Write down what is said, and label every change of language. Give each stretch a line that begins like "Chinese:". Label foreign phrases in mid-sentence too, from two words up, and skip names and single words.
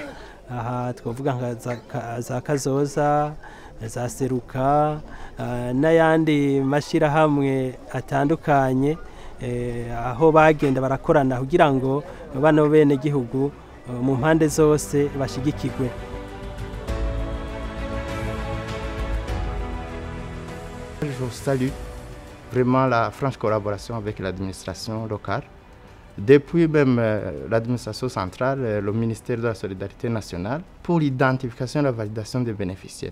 Rundi: Aha twavuga nka za Kazoza, za Seruka, n'ayandi mashirahamwe atandukanye, aho bagenda barakorana kugira ngo bana bene gihugu mu mpande zose bashigikirwe.
French: Je salue vraiment la franche collaboration avec l'administration locale. Depuis même l'administration centrale, le ministère de la Solidarité nationale, pour l'identification et la validation des bénéficiaires.